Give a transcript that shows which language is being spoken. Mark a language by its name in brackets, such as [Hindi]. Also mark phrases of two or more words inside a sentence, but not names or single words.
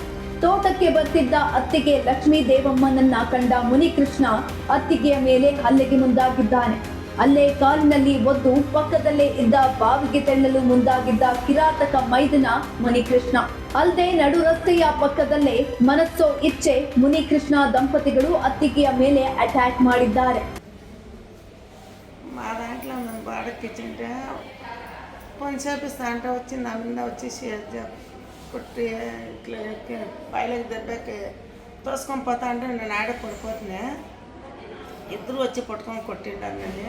[Kannada] ತೋಟಕ್ಕೆ ಬರ್ತಿದ್ದ ಅತ್ತಿಗೆ ಲಕ್ಷ್ಮೀ ದೇವಮ್ಮನನ್ನ ಕಂಡ ಮುನಿಕೃಷ್ಣ ಅತ್ತಿಗೆಯ ಮೇಲೆ ಹಲ್ಲೆಗೆ ಮುಂದಾಗಿದ್ದಾನೆ. ಅಲ್ಲೇ ಕಾಲಿನಲ್ಲಿ ಒದ್ದು ಪಕ್ಕದಲ್ಲೇ ಇದ್ದ ಬಾವಿಗೆ ತೆಳ್ಳಲು ಮುಂದಾಗಿದ್ದ ಕಿರಾತಕ ಮೈದುನ ಮುನಿಕೃಷ್ಣ. ಅಲ್ಲದೆ ನಡು ರಸ್ತೆಯ ಪಕ್ಕದಲ್ಲೇ ಮನಸ್ಸೋ ಇಚ್ಛೆ ಮುನಿಕೃಷ್ಣ ದಂಪತಿಗಳು ಅತ್ತಿಗೆಯ ಮೇಲೆ ಅಟ್ಯಾಕ್ ಮಾಡಿದ್ದಾರೆ. [Telugu] మా దాంట్లో మేము బాడెక్కించుంటే పని చేపిస్తా అంటే వచ్చి నా మీద వచ్చేసి కొట్టి ఇట్లా బయలుకి దెబ్బకి తోసుకొని పోతా అంటే నేను ఆడే పడిపోతున్నా. ఇద్దరు వచ్చి పట్టుకొని కొట్టిండారు నన్ను.